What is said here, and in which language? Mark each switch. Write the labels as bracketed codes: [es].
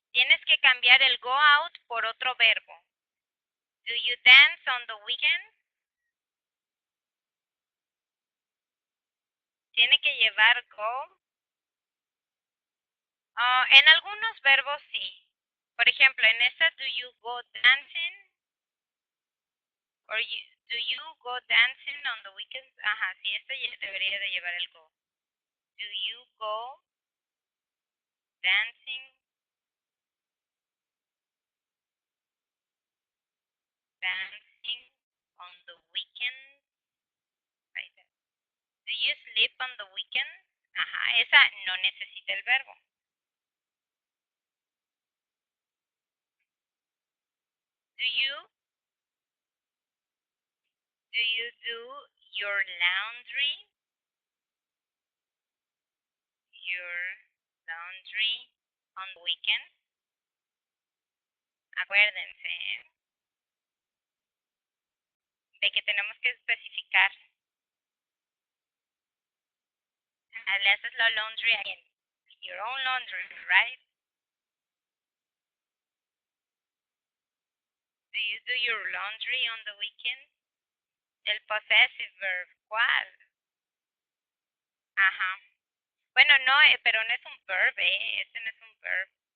[es] Tienes que cambiar el go out por otro verbo. [en] Do you dance on the weekend? [es] Tiene que llevar go. En algunos verbos sí. Por ejemplo, en esta, [en] do you go dancing? Or do you go dancing on the weekends? [es] Ajá, sí, esta debería de llevar el go. [en] Do you go dancing? Dancing on the weekends? Right there. Do you sleep on the weekends? [es] Ajá, esa no necesita el verbo. [en] Do you do your laundry? Your laundry on the weekend? [es] Acuérdense de que tenemos que especificar. Le haces la [en] laundry again. Your own laundry, right? Do you do your laundry on the weekend? [es] El possessive verb, ¿cuál? Ajá. Bueno, no, pero no es un verb, Ese no es un verb.